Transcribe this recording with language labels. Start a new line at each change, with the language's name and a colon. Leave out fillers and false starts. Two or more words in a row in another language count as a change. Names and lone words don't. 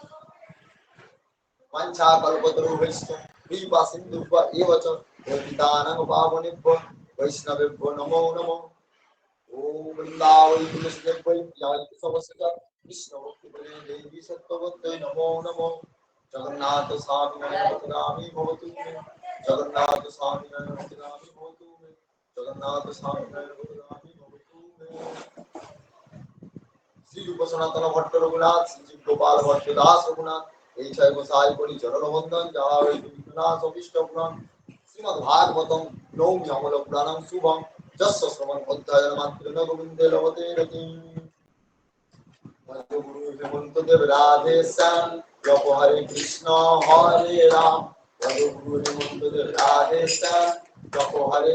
Sanskrit: वाञ्छाकल्पतरुभ्यश्च कृपासिन्धुभ्य एव च पतितानां पावनेभ्यो वैष्णवेभ्यो नमो नमः ओम वृंदावै तुलसीदेवै यान्ति समस्ता कृष्ण भक्ति देवी सत्त्ववत्यै नमो नमो जगन्नाथ स्वामी नयनामि भवतु मे जगन्नाथ स्वामी नयनामि भवतु मे जगन्नाथ स्वामी नयनामि भवतु मे श्री रूप सनातन भट्ट रघुनाथ श्री गोपाल भट्ट दास रघुनाथ
Bangla: এই ছয় গোসাই করি চরণ বন্দন যাহা হইতে বিঘ্নাশ অভিষ্ট পুরাণ
Sanskrit: শ্রীমদ্ ভাগবতম নৌমি অমল পুরাণম শুভম যস্য শ্রবণ অধ্যায়ন মাত্রেণ গোবিন্দে লভতে রতি
Bangla: গুরু হেমন্ত দেব রাধে শ্যাম জপ হরে কৃষ্ণ হরে রাম গুরু হেমন্ত দেব রাধে শ্যাম জপ হরে